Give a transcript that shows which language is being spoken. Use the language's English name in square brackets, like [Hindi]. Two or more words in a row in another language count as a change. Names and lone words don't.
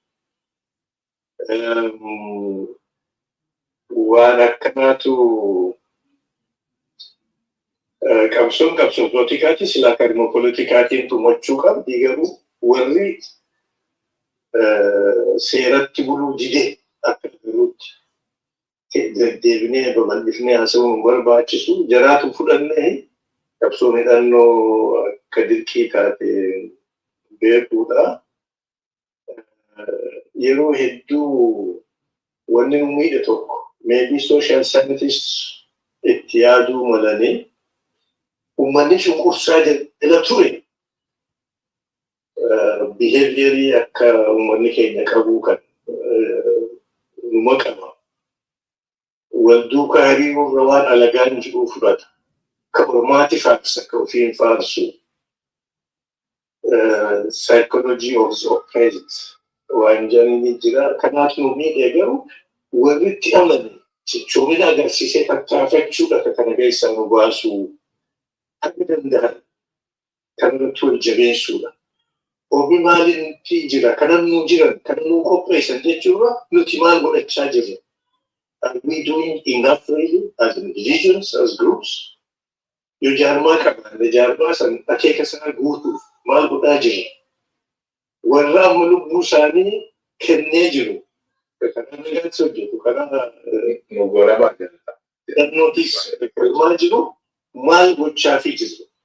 [Oromo] waan akkanaatu qabsoon poolitikaati silaa kadhima poolitikaatiin tumachuu qabdi garuu warri seeratti buluu didee akka jiruutti deddeebinee babal'ifnee haasa'uun barbaachisu jaraatu fudhannee qabsoon hidhannoo akka dirqii taate beekuudha. Yeroo hedduu wanni nu miidhe tokko maybe [English] social scientists [Oromo] itti yaaduu malanii ummanni cunqursaa jala ture behaviourii akka ummanni keenya qabuu kan numa qaba wal duukaa hiriiruurra waan alagaan jiru fudhata ka ormaati faarsa ka ofiin faarsu [English] psychology of the oppressed [Oromo] waan jedhanii jira kanaaf nu miidhe garuu warritti amane cichoomina agarsiisee tattaafachuudha kana keessaa nu baasuu akka danda'an kanarratti wal jabeessuudha. Obi maalitti jira kanan nu jiran kanan nu qopheessan jechuudha nuti maal godhachaa jirra. [English] Are we doing enough really as individuals, as groups? [Oromo] Yoo jaarmaa qaban jaarmaa san akeeka isaa guutuuf maal godhaa jirra. Warra amma lubbuu isaanii kennee jiru. Kana nagaatti hojjetu kana mogorabaa jira. Hidhannootis maal jiru maal gochaafii jiru.